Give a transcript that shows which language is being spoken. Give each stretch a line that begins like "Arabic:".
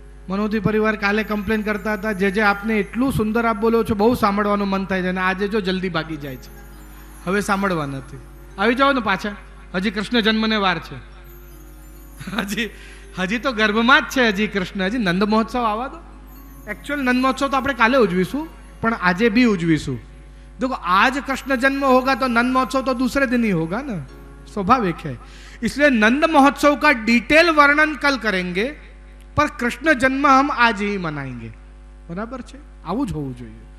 Gujarati: મનોરથી પરિવાર કાલે કમ્પ્લેન કરતા હતા, જે આપને એટલું સુંદર આપ બોલો છો, બહુ સાંભળવાનું મન થાય છે, અને આજે જો જલ્દી ભાગી જાય છે, હવે સાંભળવા નથી. આવી જાઓ ને પાછા, હજી કૃષ્ણ જન્મને વાર છે. હજી તો ગર્ભમાં જ છે હજી કૃષ્ણ, હજી નંદ મહોત્સવ આવવા દો. एक्चुअल नंद महोत्सव तो આપણે કાલે ઉજવીશું, પણ આજે भी ઉજવીશું.
Hindi: देखो आज कृष्ण जन्म होगा तो नंद महोत्सव तो दूसरे दिन ही होगा ना, स्वाभाविक है. इसलिए नंद महोत्सव का डिटेल वर्णन कल करेंगे, पर कृष्ण जन्म हम आज ही मनाएंगे.
Gujarati: बराबर છે, આવું જ હોવું જોઈએ.